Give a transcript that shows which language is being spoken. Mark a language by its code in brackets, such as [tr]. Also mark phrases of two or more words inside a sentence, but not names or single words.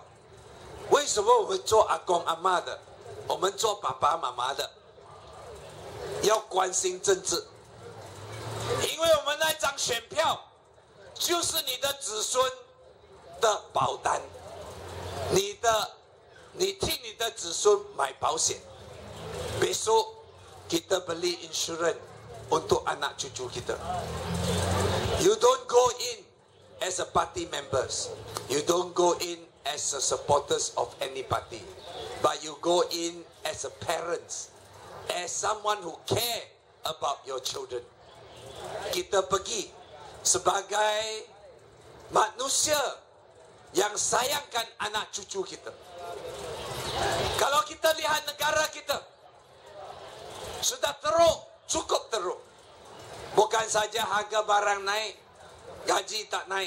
[zh] 为什么我们做阿公阿嬷的，我们做爸爸妈妈的要关心政治？因为我们那张选票就是你的子孙的保单，你替你的子孙买保险。 [ms] Besok kita beli insurans untuk anak cucu kita. [en] You don't go in as a party members. You don't go in as a supporters of any party. But you go in as a parents, as someone who care about your children. [ms] Kita pergi sebagai manusia yang sayangkan anak cucu kita. Kalau kita lihat negara kita sudah teruk, cukup teruk. Bukan saja harga barang naik, gaji tak naik.